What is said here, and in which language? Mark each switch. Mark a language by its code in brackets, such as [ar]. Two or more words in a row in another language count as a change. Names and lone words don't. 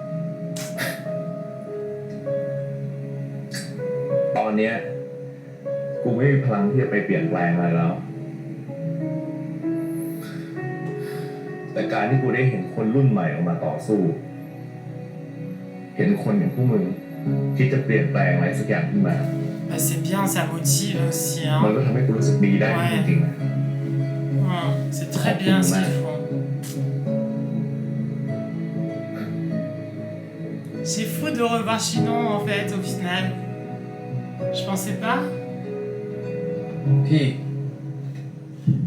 [th] ตอนเนี้ยกูไม่มีพลังที่จะไปเปลี่ยนแปลงอะไรแล้ว แต่การที่กูได้เห็นคนรุ่นใหม่ออกมาต่อสู้ เห็นคนอย่างพวกมึงคิดจะเปลี่ยนแปลงอะไรสักอย่างขึ้นมา [fr] Bah, c'est bien, ça motive aussi. [th] มัน [fr] Hein. [th] ก็ทำให้กูรู้สึกดีได้จริงๆนะ [fr] C'est très bien ce qu'ils font. C'est fou de revoir Chinon en fait au final. Je pensais pas. [th] พี่